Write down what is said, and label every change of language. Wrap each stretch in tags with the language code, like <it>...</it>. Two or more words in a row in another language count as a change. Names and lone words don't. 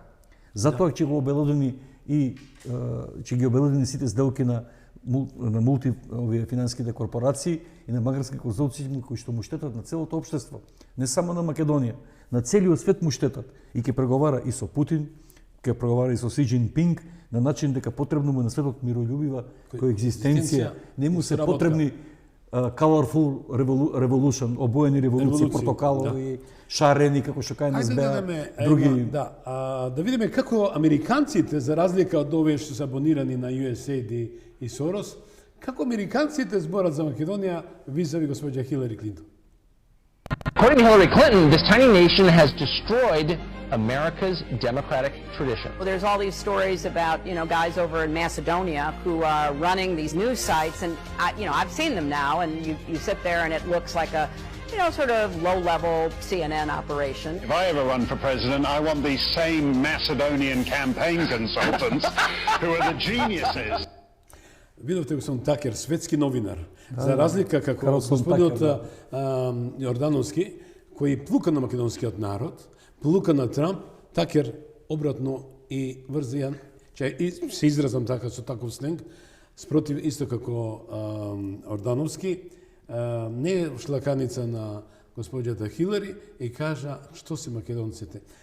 <mk>Затоа ќе го обелодени и ќе ги обелодени сите сделки на мулти финансиските корпорации и на банкарски конзорции кои што му штетат на целото општество, не само на Македонија, на целиот свет му штетат и ќе преговара и со Путин, ќе преговара и со Си Џинпинг на начин дека потребно му на светот мирољубива коегзистенција, не му се потребни</mk> <en>colorful revolution,</en> <mk>обоени револуции, портокалови, шарени како што кај нас беа други. Да видиме како американците, за разлика од овие што се абонирани на USAID и Сорос, како американците зборат за Македонија визави госпоѓа Хилари Клинтон.</mk> <en>According to Hillary Clinton, this tiny nation has destroyed America's democratic tradition. Well, there's all these stories about, guys over in Macedonia who are running these news sites, and I've seen them now, and you sit there and it looks like a, sort of low-level CNN operation. If I ever run for president, I want these same Macedonian campaign consultants who are the geniuses.</en> <mk>Видовте господин Такер, светски новинар, за разлика како господинот Јордановски, кој плука на македонскиот народ, плука на Трамп, Такер обратно и врзијан, че се изразам така со таков сленг, спротив исто како Ордановски, не е шлаканица на господјата Хилари и кажа што се македонците.</mk>